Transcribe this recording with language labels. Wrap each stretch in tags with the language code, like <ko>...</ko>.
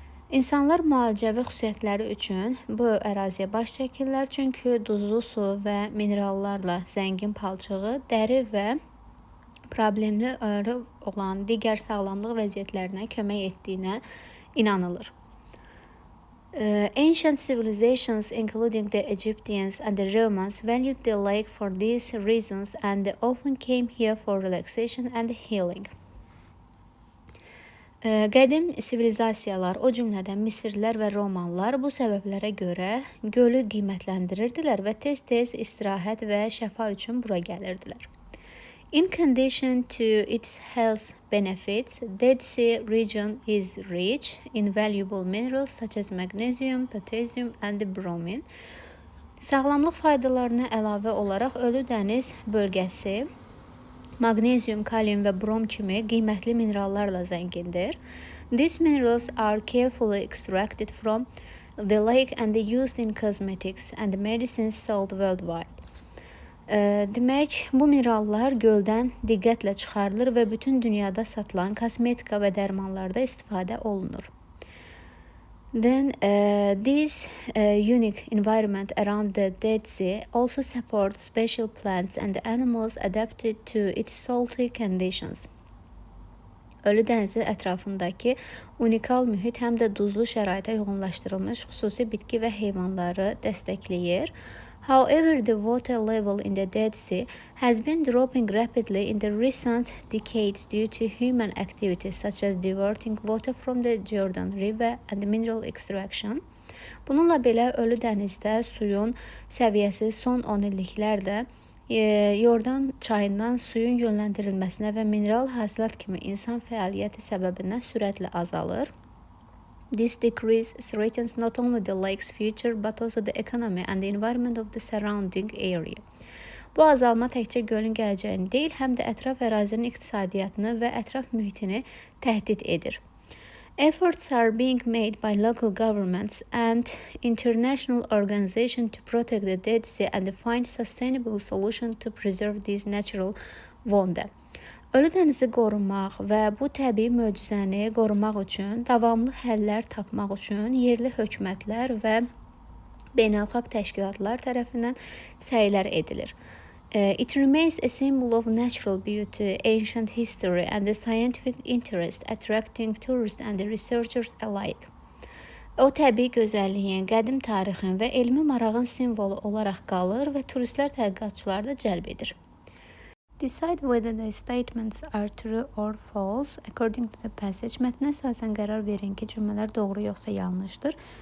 <az>İnsanlar müalicəvi xüsusiyyətləri üçün bu əraziyə baş çəkirlər, çünki duzlu su və minerallarla zəngin palçığı dəri və problemli olan digər sağlamlıq vəziyyətlərinə kömək etdiyinə inanılır.</az> <en>Ancient civilizations, including the Egyptians and the Romans, valued the lake for these reasons and often came here for relaxation and healing.</en> <az>Qədim sivilizasiyalar, o cümlədən Misirlilər və Romalılar bu səbəblərə görə gölü qiymətləndirirdilər və tez-tez istirahət və şəfa üçün bura gəlirdilər.</az> <en>In addition to its health benefits, Dead Sea region is rich in valuable minerals such as magnesium, potassium and bromine.</en> <az>Sağlamlıq faydalarına əlavə olaraq Ölü dəniz bölgəsi maqnezium, kalium və brom kimi qiymətli minerallarla zəngindir.</az> <en>These minerals are carefully extracted from the lake and used in cosmetics and medicines sold worldwide.</en> <az>Demək, bu minerallar göldən diqqətlə çıxarılır və bütün dünyada satılan kosmetika və dərmanlarda istifadə olunur.</az> <en>Then, this unique environment around the Dead Sea also supports special plants and animals adapted to its salty conditions.</en> <az>Ölü dənizin ətrafındakı unikal mühit həm də duzlu şəraitə uyğunlaşdırılmış xüsusi bitki və heyvanları dəstəkləyir.</az> <en>However, the water level in the Dead Sea has been dropping rapidly in the recent decades due to human activities such as diverting water from the Jordan River and mineral extraction.</en> <az>Bununla belə Ölü dənizdə suyun səviyyəsi son 10 illiklərdə Yordan çayından suyun yönləndirilməsinə və mineral hasilat kimi insan fəaliyyəti səbəbindən sürətlə azalır.</az> <en>This decrease threatens not only the lake's future but also the economy and the environment of the surrounding area.</en> <az>Bu azalma təkcə gölün gələcəyini deyil, həm də ətraf ərazinin iqtisadiyyatını və ətraf mühitini təhdid edir.</az> <en>Efforts are being made by local governments and international organizations to protect the Dead Sea and find sustainable solutions to preserve this natural wonder.</en> <az>Ölü dənizi qorumaq və bu təbii möcüzəni qorumaq üçün davamlı həllər tapmaq üçün yerli hökumətlər və beynəlxalq təşkilatlar tərəfindən səylər edilir.</az> <en>It remains a symbol of natural beauty, ancient history and the scientific interest, attracting tourists and researchers alike.</en> <az>O təbii gözəlliyin, qədim tarixin və elmi marağın simvolu olaraq qalır və turistlər tədqiqatçıları da cəlb edir.</az> <en>Decide whether the statements are true or false according to the passage.</en> <az>Mətnə əsasən qərar verin ki, cümlələr doğru yoxsa yanlışdır.</az>